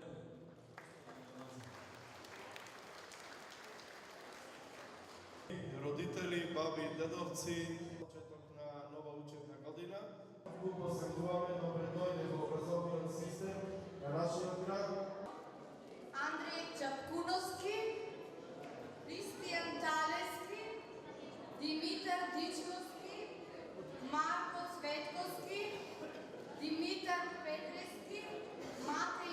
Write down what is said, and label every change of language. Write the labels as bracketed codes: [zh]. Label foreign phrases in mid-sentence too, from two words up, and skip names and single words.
[mk] Родители, баби, дедовци, почеток на нова учебна година. Посакуваме добре дојде во образовниот систем на нашиот град. Andrej Čapkunovski, Kristijan Talevski, Dimitar Dičkovski, Marko Cvetkovski, Dimitar Petreski, Matej